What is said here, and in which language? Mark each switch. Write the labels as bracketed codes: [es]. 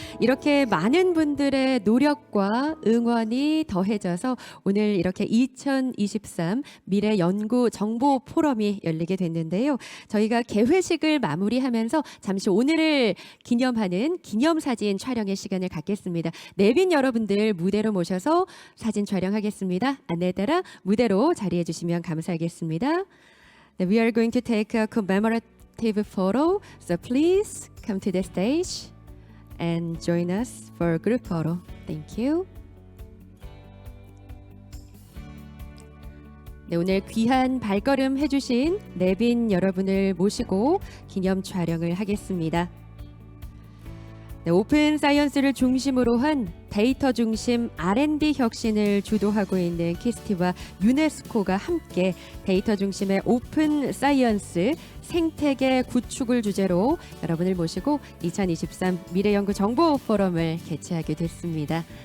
[ko] 이렇게 많은 분들의 노력과 응원이 더해져서 오늘 이렇게 2023 미래 연구 정보 포럼이 열리게 됐는데요. 저희가 개회식을 마무리하면서 잠시 오늘을 기념하는 기념사진 촬영의 시간을 갖겠습니다. 내빈 여러분들 무대로 모셔서 사진 촬영하겠습니다. 안내에 따라 무대로 자리해 주시면 감사하겠습니다. [en] We are going to take a commemorative photo, so please come to the stage and join us for a group photo. Thank you. [ko] 네, 오늘 귀한 발걸음 해주신 내빈 여러분을 모시고 기념 촬영을 하겠습니다. 네, 오픈 사이언스를 중심으로 한 데이터 중심 R&D 혁신을 주도하고 있는 키스티와 유네스코가 함께 데이터 중심의 오픈 사이언스 생태계 구축을 주제로 여러분을 모시고 2023 미래연구 정보 포럼을 개최하게 됐습니다.